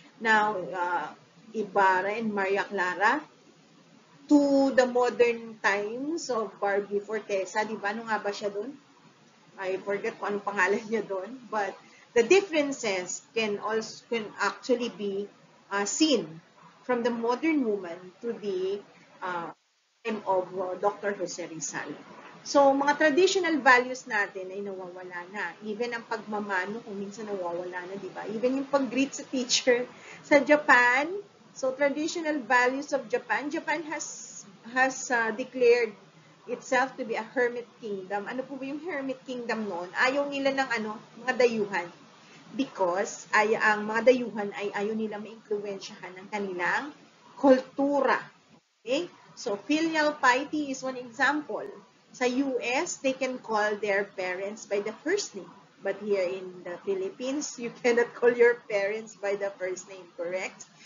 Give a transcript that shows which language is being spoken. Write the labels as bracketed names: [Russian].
[English] Now, Ibarra and Maria Clara, to the modern times of Barbie Fortesa, [Filipino] di ba? Ano nga ba siya doon? [English] I forget [Filipino] kung anong pangalan niya doon. [English] But the differences can actually be seen from the modern woman to the time of Dr. Jose Rizal. [Filipino] So, mga traditional values natin ay nawawala na. Even ang pagmamano, kung minsan nawawala na, di ba? [English] Even [Filipino] yung pag-greet sa teacher sa [English] Japan. So, traditional values of Japan. Japan has declared itself to be a hermit kingdom. [Filipino] Ano po ba yung hermit kingdom noon? Ayaw nila ng mga dayuhan. Because ang mga dayuhan ay ayaw nila ma-influensyahan ng kanilang kultura. [English] Okay? So, filial piety is one example. Sa US, they can call their parents by the first name. But here in the Philippines, you cannot call your parents by the first name, correct?